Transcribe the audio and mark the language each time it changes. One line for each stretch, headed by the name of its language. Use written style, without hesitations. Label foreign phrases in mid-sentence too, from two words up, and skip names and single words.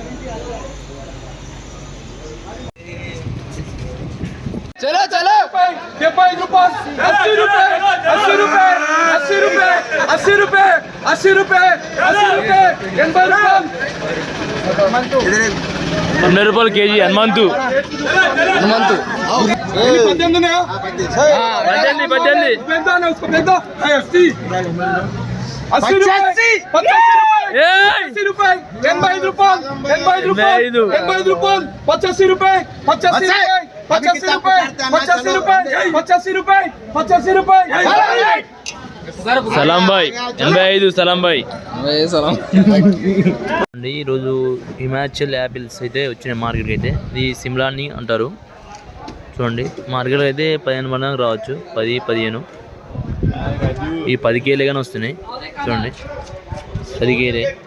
Hindi: चलो चलो 70 रुपये 80 रुपये 80 रुपये 80 रुपये 80 रुपये 80 रुपये 80 रुपये 80 रुपये
Telugu: 100 రూపాయలు కేజీ హనుమంతు
Hindi: हनुमंतु 18 80 रुपये 85 रुपये 85 रुपये 85 रुपये 85 रुपये 85 रुपये 85 रुपये 85 रुपये 85 रुपये
Telugu: సలాం బాయ్ 85 సలాం బాయ్ సలాం అండి. ఈరోజు హిమాచల్ యాపిల్స్ అయితే వచ్చినాయి మార్కెట్కి. అయితే ఇది సిమ్లాని అంటారు. చూడండి మార్కెట్కి అయితే 15 మంది రావచ్చు, 10-15. ఈ 10 కేలేగానే వస్తున్నాయి. చూడండి 10 కేలే.